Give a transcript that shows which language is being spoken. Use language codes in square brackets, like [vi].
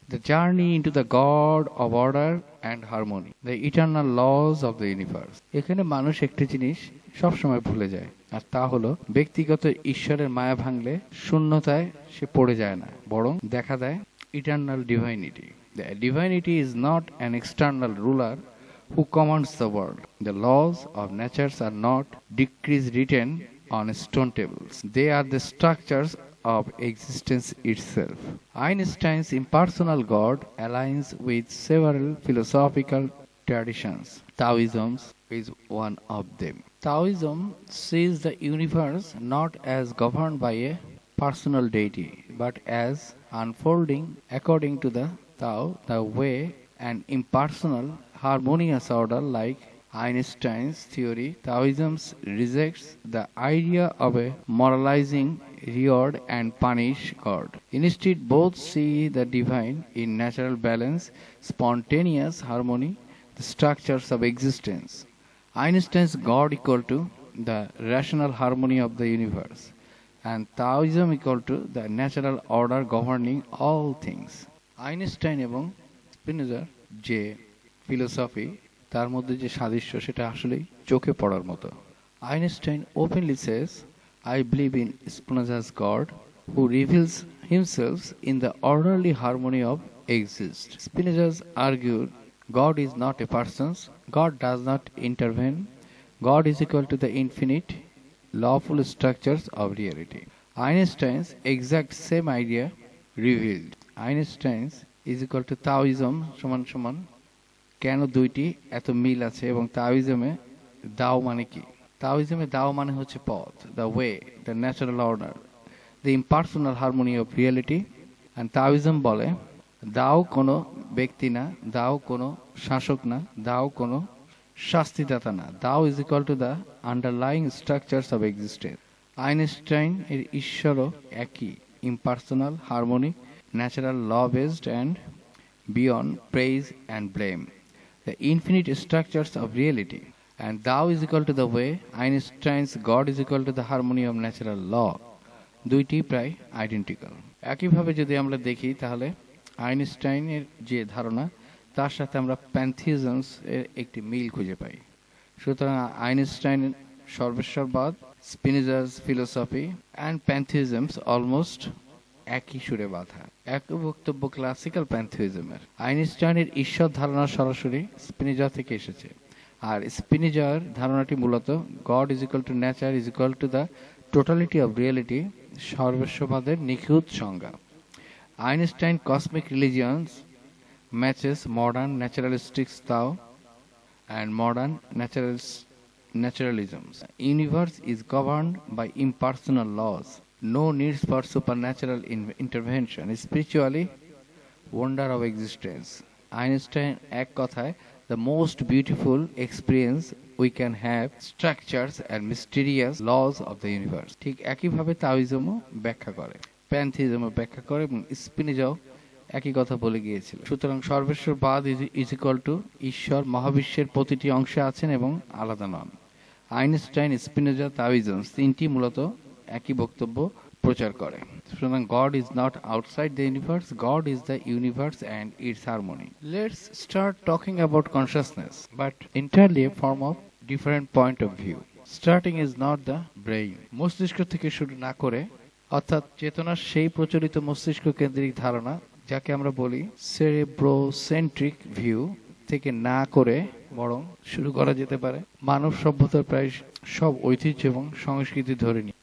[en] The journey into the god of order and harmony, the eternal laws of the universe. [bn] এখানে মানুষ একটি জিনিস সবসময় ভুলে যায়, আর তা হলো ব্যক্তিগত ঈশ্বরের মায়া ভাঙলে শূন্যতায় সে পড়ে যায় না, বরং দেখা দেয় eternal divinity. [en] The divinity is not an external ruler who commands the world. The laws of nature are not decrees written on stone tables. They are the structures of existence itself. Einstein's impersonal God aligns with several philosophical traditions. Taoism is one of them. Taoism sees the universe not as governed by a personal deity, but as unfolding according to the Tao, the way, an impersonal, harmonious order. Like Einstein's theory, Taoism rejects the idea of a moralizing reward and punish God. Instead, both see the divine in natural balance, spontaneous harmony, the structures of existence. Einstein's God equal to the rational harmony of the universe, and Taoism equal to the natural order governing all things. [bn] Einstein এবং স্পিনোজার যে philosophy, তার মধ্যে যে সাদৃশ্য সেটা আসলেই চোখে পড়ার মতো। [en] Einstein openly says, I believe in Spinoza's God, who reveals himself in the orderly harmony of existence. Spinoza argued, God is not a person, God does not intervene, God is equal to the infinite, lawful structures of reality. Einstein's exact same idea revealed. Einstein's is equal to Taoism [bn] সমান সমান কেন দুইটি এত মিল আছে এবং তাওইজমে দাও মানে কি? তাওইজমে দাও মানে হচ্ছে পথ, [en] The way, the natural order, the impersonal harmony of reality. [bn] And তাওইজম বলে দাও কোনো ব্যক্তি না, দাও কোনো শাসক না, দাও কোনো শাস্তিদাতা না, দাও [en] Is equal to the underlying structures of existence. [bn] Einstein এর ঈশ্বরও একই, [en] Impersonal, harmonic, natural, law-based, and beyond praise and blame, the infinite structures of reality. And thou is equal to the way, Einstein's God is equal to the harmony of natural law. [bn] দুইটি প্রায় identical. একইভাবে যদি আমরা দেখি তাহলে আইনস্টাইনের যে ধারণা তার সাথে আমরা প্যান্থিজমস এর একটি মিল খুঁজে পাই। সুতরাং আইনস্টাইন সর্বেশ্বরবাদ, স্পিনোজা's [en] philosophy and [bn] প্যান্থিজমস অলমোস্ট একই সুরে বাঁধা। এক বক্তব্য ক্লাসিক্যাল প্যান্থিজমের। আইনস্টাইনের ঈশ্বর ধারণা সরাসরি স্পিনোজা থেকে এসেছে, আর স্পিনোজার ধারণাটি মূলত god is equal to nature is equal to the totality of reality, সর্বস্ববাদের নিখুঁত সংজ্ঞা। [en] Einstein cosmic religions matches modern naturalistic Tao and modern naturalism. Universe is governed by impersonal laws. No needs for supernatural intervention. Spiritually, wonder of existence. Einstein [bn] এক কথায়, [en] the most beautiful experience we can have, structures and mysterious laws of the universe. [bn] ঠিক একইভাবে তাওইজমও ব্যাখ্যা করে, প্যান্থিজমও ব্যাখ্যা করে, এবং স্পিনোজাও একই কথা বলে গিয়েছিল। সুতরাং সর্বেশ্বরবাদ [en] is equal to [bn] ঈশ্বর মহাবিশ্বের প্রতিটি অংশে আছেন এবং আলাদা নন। আইনস্টাইন, স্পিনোজা, তাওইজম তিনটি মূলত একই বক্তব্য প্রচার করে। [en] সুতরাং God is not outside the universe, God is the universe and its harmony. Let's start talking about consciousness, but entirely a form of different point of view. Starting is not the brain. [bn] মস্তিষ্ক থেকে শুরু না করে, অর্থাৎ চেতনার সেই প্রচলিত মস্তিষ্ক কেন্দ্রিক ধারণা যাকে আমরা বলি সেরেব্রোসেন্ট্রিক ভিউ থেকে না করে বরং শুরু করা যেতে পারে মানব সভ্যতার প্রায় সব ঐতিহ্য এবং সংস্কৃতি ধরে নিয়ে।